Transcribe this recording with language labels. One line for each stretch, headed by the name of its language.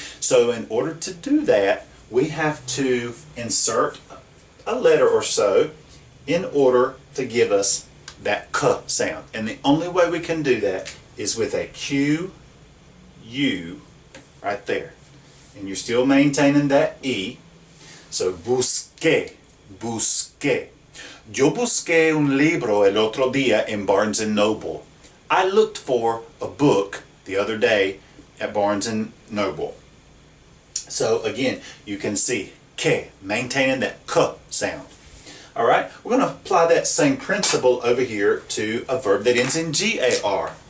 English: So in order to do that, we have to insert a letter or so in order to give us that k sound. And the only way we can do that is with a Q-U right there. And you're still maintaining that E.
Spanish: So busqué, busqué. Yo busqué un libro el otro día en Barnes & Noble.
English: I looked for a book the other day at Barnes & Noble. So again, you can see que, maintaining that k sound. Alright, we're going to apply that same principle over here to a verb that ends in GAR.